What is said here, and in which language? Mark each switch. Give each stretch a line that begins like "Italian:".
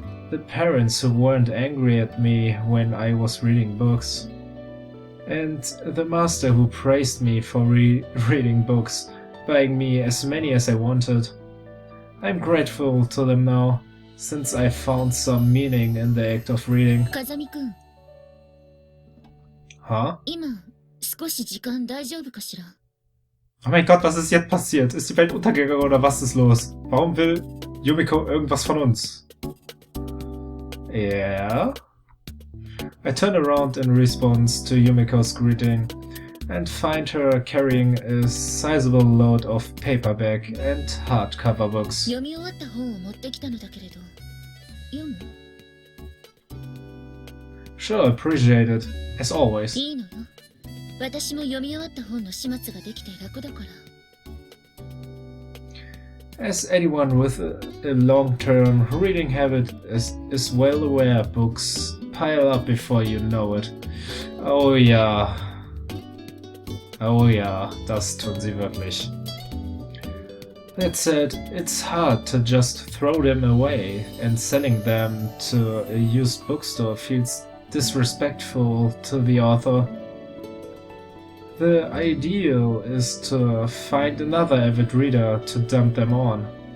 English: The parents who weren't angry at me when I was reading books. And the master who praised me for reading books, buying me as many as I wanted. I'm grateful to them now, since I found some meaning in the act of reading.
Japanese: 風見くん、
English: Huh?
Japanese: 今少し時間大丈夫かしら？
German: Oh mein Gott, was ist jetzt passiert? Ist die Welt untergegangen oder was ist los? Warum will Yumiko irgendwas von uns?
English: Yeah? I turn around in response to Yumiko's greeting and find her carrying a sizable load of paperback and hardcover books.
Japanese: 読み終わった本を持ってきたのだけれど、読む？
English: Sure, appreciate it, as always.
Japanese: いいのよ。私も読み終わった本の始末ができて楽だから。
English: As anyone with a long-term reading habit is well aware, books pile up before you know it.
German: Oh ja. Oh ja, das tun sie wirklich.
English: That said, it's hard to just throw them away, and sending them to a used bookstore feels disrespectful to the author. The ideal is to find another avid reader to dump them on.